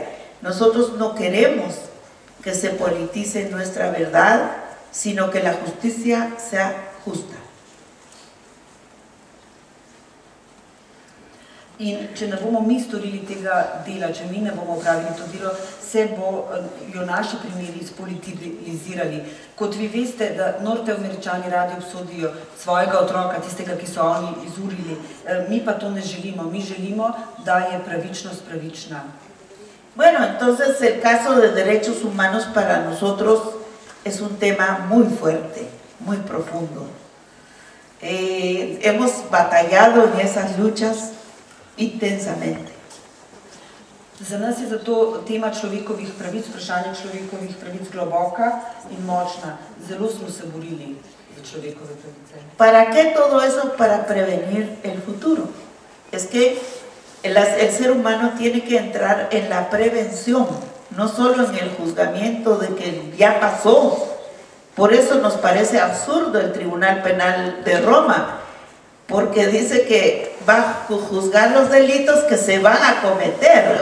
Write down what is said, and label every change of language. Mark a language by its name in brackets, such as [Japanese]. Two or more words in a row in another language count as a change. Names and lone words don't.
[Spanish] Nosotros no queremos que se politice nuestra verdad, sino que la justicia sea justa. [Slovenian] In če ne bomo mi storili tega dela, če mi ne bomo opravili to delo, se bojo naši primeri spolitizirali. Kot vi veste, da Norteameričani radi obsodijo svojega otroka, tistega, ki so oni izurili, mi pa to ne želimo. Mi želimo, da je pravičnost pravična. [Spanish] Bueno, entonces el caso de derechos humanos para nosotros es un tema muy fuerte, muy profundo. Hemos batallado en esas luchas intensamente. [Slovenian] Za nas je zato tema človekovih pravic, vprašanje človekovih pravic globoka in močna. Zelo smo se borili za človekove pravice. [Spanish] ¿Para qué todo eso? Para prevenir el futuro. Es que el ser humano tiene que entrar en la prevención, no solo en el juzgamiento de que ya pasó, Por eso nos parece absurdo el Tribunal Penal de Roma, porque dice que va a juzgar los delitos que se van a cometer.